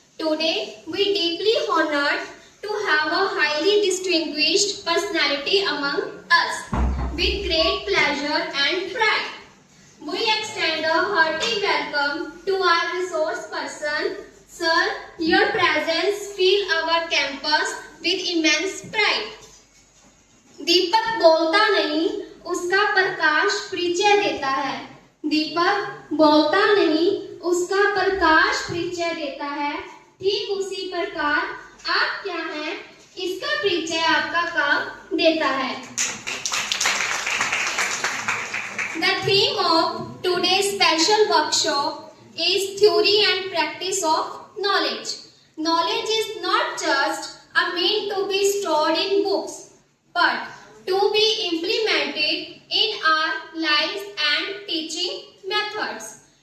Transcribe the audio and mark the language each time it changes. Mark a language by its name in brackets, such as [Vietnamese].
[English] Today we deeply honored to have a highly distinguished personality among us with great pleasure and pride. We extend a hearty welcome to our resource person. Sir, your presence fills our campus with immense pride. [Hindi] दीपक बोलता नहीं, उसका प्रकाश परिचय देता है. दीपक बोलता नहीं, उसका प्रकाश परिचय देता है. ठीक उसी प्रकार आप क्या हैं, इसका परिचय आपका काम देता है. [English] The theme of today's special workshop is theory and practice of knowledge. Knowledge is not just a mean to be stored in books, but to be implemented in our lives and teaching methods.